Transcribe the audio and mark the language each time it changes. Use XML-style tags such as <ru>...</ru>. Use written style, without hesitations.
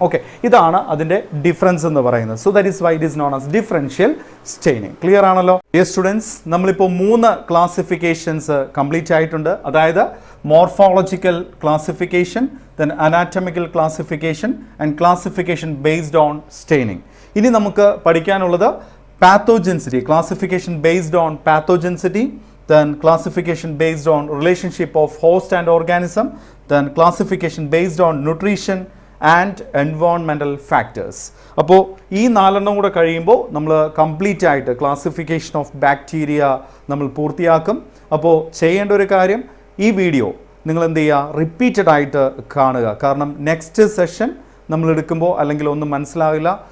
<ml>Okay, ഇതാണ് അതിൻ്റെ difference എന്ന് പറയുന്നത്.</ml> <en>So that is why it is known as differential staining.</en> <ml>Clear ആണല്ലോ ഡിയർ സ്റ്റുഡൻസ്? നമ്മളിപ്പോൾ 3 ക്ലാസിഫിക്കേഷൻസ് കംപ്ലീറ്റ് ആയിട്ടുണ്ട്.</ml> <en>അതായത് morphological classification, then anatomical classification and classification based on staining.</en> <ml>ഇനി നമുക്ക് പഠിക്കാനുള്ളത്</ml> <en>Pathogenicity, classification based on pathogenicity, then classification based on relationship of host and organism, then classification based on nutrition and environmental factors.</en> <ml>അപ്പോൾ ഈ 4 കൂടെ കഴിയുമ്പോൾ നമ്മൾ കംപ്ലീറ്റ് ആയിട്ട് classification of bacteria നമ്മൾ പൂർത്തിയാക്കും. അപ്പോൾ ചെയ്യേണ്ട ഒരു കാര്യം, ഈ വീഡിയോ നിങ്ങൾ എന്ത് ചെയ്യുക, റിപ്പീറ്റഡ് ആയിട്ട് കാണുക. കാരണം നെക്സ്റ്റ് സെഷൻ നമ്മൾ എടുക്കുമ്പോൾ അല്ലെങ്കിൽ ഒന്നും മനസ്സിലാവില്ല.</ml>